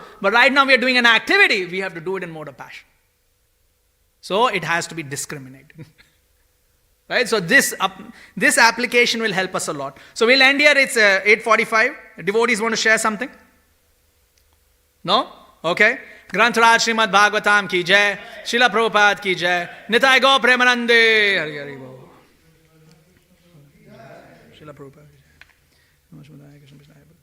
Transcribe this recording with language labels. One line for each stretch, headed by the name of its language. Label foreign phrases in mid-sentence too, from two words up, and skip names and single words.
English: But right now we are doing an activity. We have to do it in mode of passion. So it has to be discriminated. Right? So this application will help us a lot. So we'll end here. It's 8:45. Devotees want to share something? No? Okay.
Hindi: ग्रंथराज श्रीमद्भागवतम की जय। श्रील प्रभुपाद की जय.
Bangla: নিতাই গৌর প্রেমানন্দে। হরি হরি বোল. Srila Prabhupada.
Hindi: Namaste Krishna Pr.